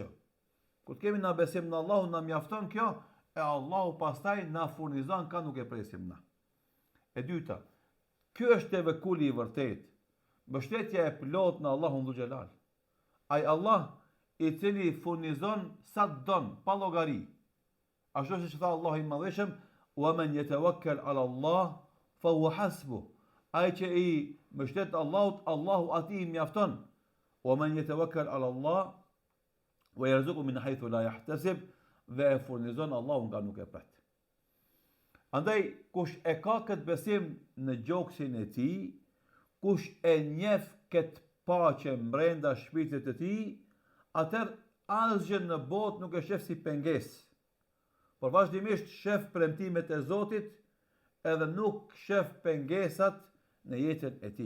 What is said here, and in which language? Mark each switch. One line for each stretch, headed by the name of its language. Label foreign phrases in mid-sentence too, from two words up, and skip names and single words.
Albanian: Kur kemi na besim në Allahun, na mjafton kjo, e Allahu pastaj na furnizon ka nuk e presim na. E dyta, ky është tevekuli i vërtet. Mbështetja e plot në Allahun
Arabic: ذو الجلال.
Albanian: Ai Allah i cili furnizon sa don, pa llogari. Ashtu siç tha Allahu i Madhëshëm,
Arabic: "ومن يتوكل على الله فهو حسبه."
Albanian: Ai që i mbështet Allahut, Allahu atij i mjafton.
Arabic: "ومن يتوكل على الله ويرزقه من حيث لا يحتسب."
Albanian: Dhe e furnizon Allahu nga nuk e pret. Andaj, kush e ka këtë besim në gjoksin e tij, kush e njeh këtë paqe brenda shpirtit të tij, atëherë asgjë në botë nuk e shef si pengesë, por vazhdimisht shef premtimet e Zotit, edhe nuk shef pengesat në jetën e tij.